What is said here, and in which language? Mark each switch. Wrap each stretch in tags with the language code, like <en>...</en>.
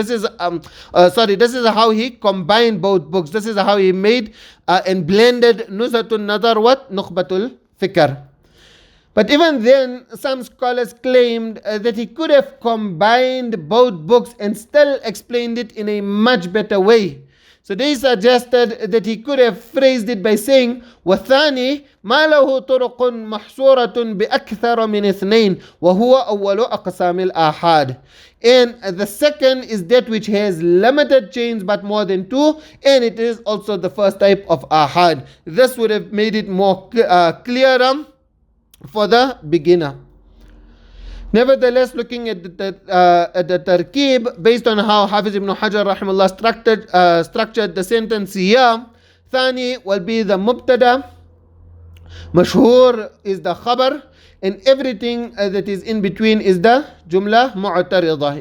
<en>This is how he combined both books. This is how he made and blended Nuzha an-Naḍar with Nukhbatul Fikr. But even then, some scholars claimed that he could have combined both books and still explained it in a much better way. So they suggested that he could have phrased it by saying</en> <ar>وَالثَّانِي مَا لَهُ طُرُقٌ مَحْصُورَةٌ بِأَكْثَرَ مِنْ اثْنَيْنِ وَهُوَ أَوَّلُ أَقْسَامِ الْآحَادِ.</ar> <en>And the second is that which has limited chains but more than two, and it is also the first type of ahad. This would have made it more clearer for the beginner. Nevertheless, looking at the tarkib, based on how Hafiz ibn Hajar rahimahullah structured the sentence here, Thani will be the mubtada, Mashhur is the khabar, and everything that is in between is the jumla mu'taridah.</en>